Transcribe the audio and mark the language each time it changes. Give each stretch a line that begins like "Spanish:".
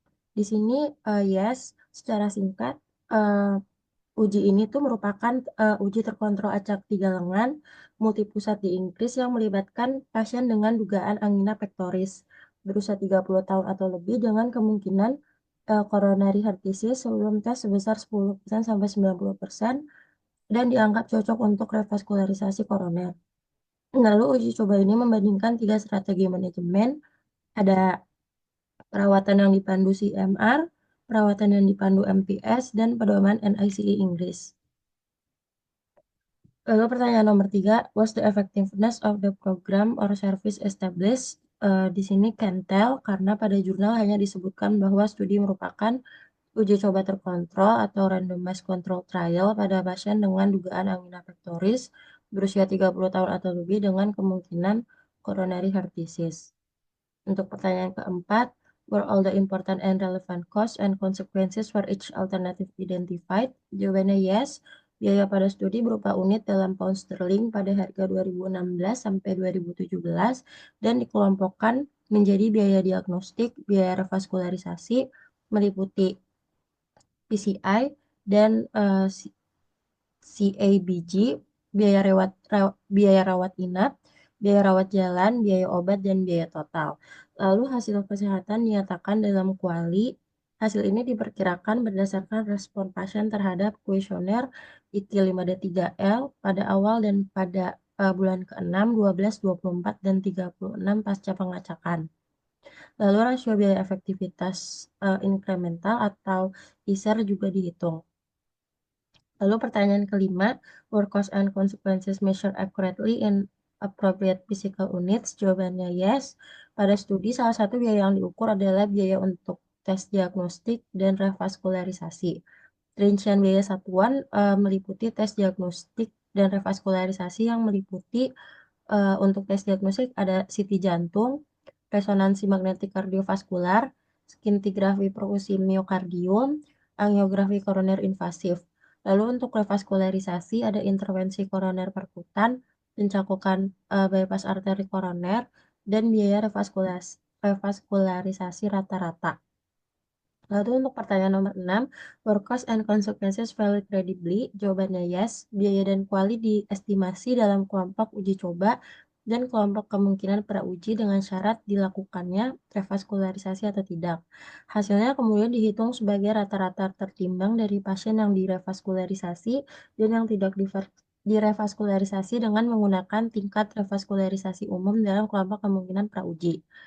Indonesian: Di sini yes, secara singkat uh, uji ini tuh merupakan uji terkontrol acak 3 lengan multipusat di Inggris yang melibatkan pasien dengan dugaan angina pectoris berusia 30 tahun atau lebih dengan kemungkinan coronary heart disease sebelum tes sebesar 10% sampai 90% dan dianggap cocok untuk revaskularisasi koroner. Lalu uji coba ini membandingkan 3 strategi manajemen, ada perawatan yang dipandu CMR, perawatan yang dipandu MPS, dan pedoman NICE Inggris. Lalu pertanyaan nomor 3,
English: was the effectiveness of the program or service established?
Indonesian: Di sini
English: can tell
Indonesian: karena pada jurnal hanya disebutkan bahwa studi merupakan uji coba terkontrol atau randomized control trial pada pasien dengan dugaan angina pectoris berusia 30 tahun atau lebih dengan kemungkinan coronary heart disease. Untuk pertanyaan keempat,
English: were all the important and relevant costs and consequences for each alternative identified?
Indonesian: Jawabannya yes. Biaya pada studi berupa unit dalam pound sterling pada harga 2016 sampai 2017 dan dikelompokkan menjadi biaya diagnostik, biaya revaskularisasi, meliputi PCI dan CABG, biaya rawat inap, biaya rawat jalan, biaya obat, dan biaya total. Lalu hasil kesehatan dinyatakan dalam kuali. Hasil ini diperkirakan berdasarkan respon pasien terhadap kuesioner IT5D3L pada awal dan pada bulan ke-6, 12, 24, dan 36 pasca pengacakan. Lalu rasio biaya efektivitas inkremental atau ISER juga dihitung. Lalu pertanyaan kelima,
English: were cost and consequences measured accurately in appropriate physical units?
Indonesian: Jawabannya yes. Pada studi, salah satu biaya yang diukur adalah biaya untuk tes diagnostik dan revaskularisasi. Rincian biaya satuan meliputi tes diagnostik dan revaskularisasi yang meliputi untuk tes diagnostik ada CT jantung, resonansi magnetik kardiovaskular, skintigrafi perkusi miokardium, angiografi koroner invasif. Lalu untuk revaskularisasi ada intervensi koroner perkutan, pencakupan bypass arteri koroner, dan biaya revaskularisasi rata-rata. Lalu untuk pertanyaan nomor 6,
English: were cost and consequences valued credibly?
Indonesian: Jawabannya yes. Biaya dan kuali diestimasi dalam kelompok uji coba dan kelompok kemungkinan prauji dengan syarat dilakukannya revaskularisasi atau tidak. Hasilnya kemudian dihitung sebagai rata-rata tertimbang dari pasien yang direvaskularisasi dan yang tidak direvaskularisasi dengan menggunakan tingkat revaskularisasi umum dalam kelompok kemungkinan prauji.